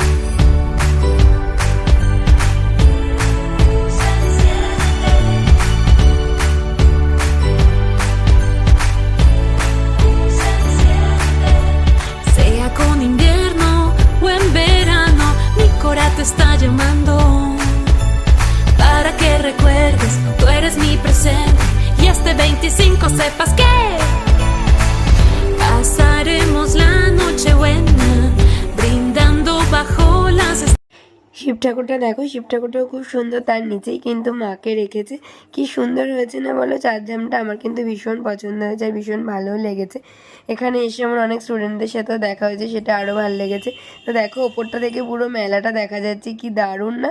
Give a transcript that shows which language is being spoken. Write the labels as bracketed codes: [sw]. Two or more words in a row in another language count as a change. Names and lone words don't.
[es] Sea con invierno o en verano, mi cora te está llamando para que recuerdes, tú eres mi presente y este 25 sepas que pasaremos la noche buena, brindando bajo las estrellas. [bn] শিব ঠাকুরটা দেখো, শিব ঠাকুরটাও খুব সুন্দর, তার নিচেই কিন্তু মাকে রেখেছে। কি সুন্দর হয়েছে না বলো? চারধামটা আমার কিন্তু ভীষণ পছন্দ হয়েছে আর ভীষণ ভালোও লেগেছে। এখানে এসে আমার অনেক স্টুডেন্টদের সাথেও দেখা হয়েছে, সেটা আরও ভালো লেগেছে। তো দেখো ওপরটা থেকে পুরো মেলাটা দেখা যাচ্ছে, কি দারুণ না?